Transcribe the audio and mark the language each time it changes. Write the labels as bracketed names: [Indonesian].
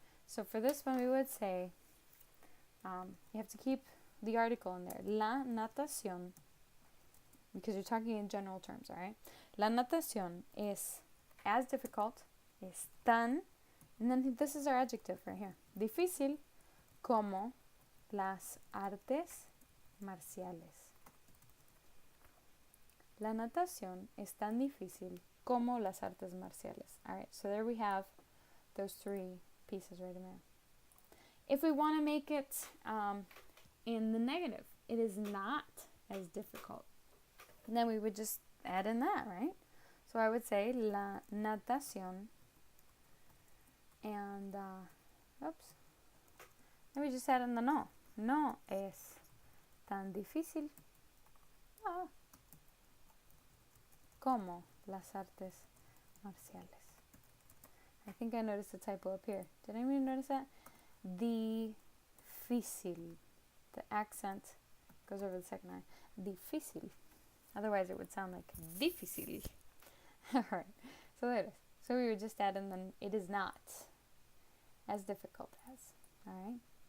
[English] So for this one, we would say, you have to keep the article in there. La natación, because you're talking in general terms, all right? La natación es as difficult, es tan, and then this is our adjective right here. [Spanish] Difícil como las artes marciales. La natación es tan difícil como las artes marciales. [English] All right, so there we have those three pieces right in there. If we want to make it in the negative, it is not as difficult. And then we would just add in that, right? So I would say la natación, and then we just add in the no. [Spanish] No es tan difícil como las artes marciales. [English] I think I noticed a typo up here. Did anybody notice that? Difícil. The accent goes over the second I. Difícil. Otherwise it would sound like difícil. Alright, so there it is. So we would just add in the it is not as difficult as. Alright?